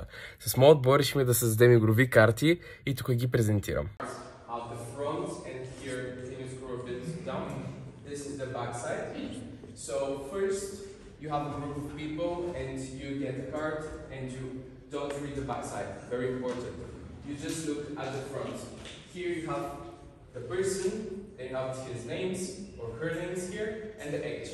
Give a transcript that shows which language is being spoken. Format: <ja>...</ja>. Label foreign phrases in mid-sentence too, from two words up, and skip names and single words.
<bg>С моят отбор решихме да създадем игрови карти и тук ги презентирам.</bg> <en>You have a group of people and you get a card and you don't read the back side. Very important. You just look at the front. Here you have the person, they have his names or her names here, and the age.</en>